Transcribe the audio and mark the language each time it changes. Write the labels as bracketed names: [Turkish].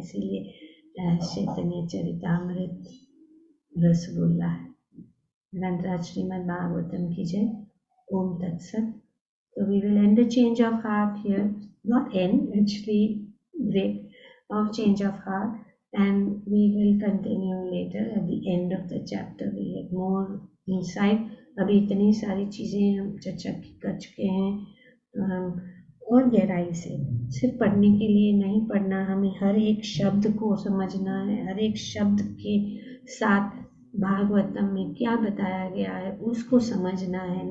[Hindi] इसीलिए चैतन्य चरितामृत रसगुल्ला है। ग्रंथराज श्रीमद् भागवतम की जय। ओम तत्सत। [English] So we will end the change of heart here, not end, actually break of change of heart, and we will continue later at the end of the chapter. We have more insight. [Hindi] अभी इतनी सारी चीजें हम चर्चा कर चुके हैं, तो हम और गहराई से, सिर्फ पढ़ने के लिए नहीं पढ़ना, हमें हर एक शब्द को समझना है, हर एक शब्द के साथ भागवतम में क्या बताया गया है उसको समझना है।